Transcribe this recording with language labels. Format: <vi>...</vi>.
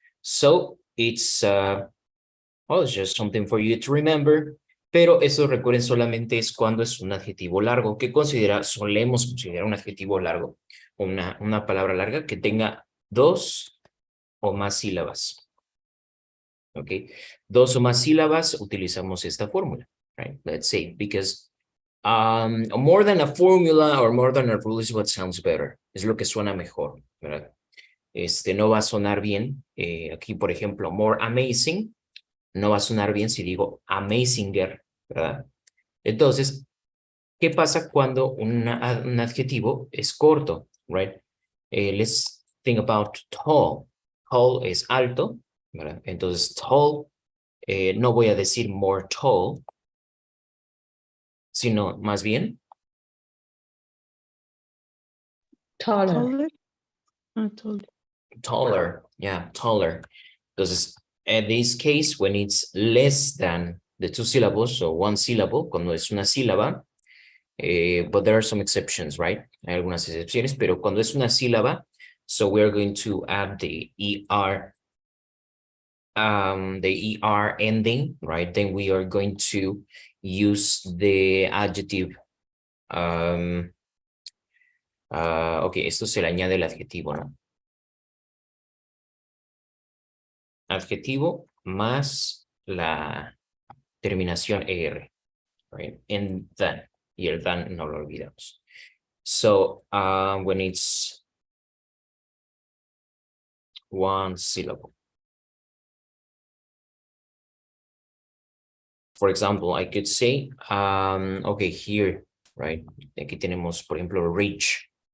<en>So, it's just something for you to remember.</en> <es>Pero eso, recuerden, solamente es cuando es un adjetivo largo, que solemos considerar un adjetivo largo, una palabra larga que tenga 2 o más sílabas. ¿Ok? 2 o más sílabas, utilizamos esta fórmula,</es> <en>right? Let's say, because more than a formula or more than a rule is what sounds better.</en> <es>Es lo que suena mejor, ¿verdad? No va a sonar bien. Aquí, por ejemplo, more amazing. No va a sonar bien si digo amazinger, ¿verdad? Entonces, ¿qué pasa cuando un adjetivo es corto,</es> <en>right? Let's think about tall.</en> <es>Tall es alto, ¿verdad? Entonces, tall, no voy a decir more tall, sino más bien</es> <en>Taller. taller, yeah, taller.</en> <es>Entonces,</es> <en>in this case, when it's less than the 2 syllables, so 1 syllable,</en> <es>cuando es una sílaba,</es> <en>but there are some exceptions, right?</en> <es>Hay algunas excepciones, pero cuando es una sílaba,</es> <en>so we're going to add the ER the ER ending, right? Then we are going to use the adjective.</en> <es>Ok, esto se le añade el adjetivo, ¿no? Adjetivo más la terminación ER,</es> <en>right? And then,</en> <es>y el then no lo olvidamos.</es> <en>So, when it's one syllable. For example, I could say, okay, here, right?</en> <es>Aquí tenemos, por ejemplo, reach.</es>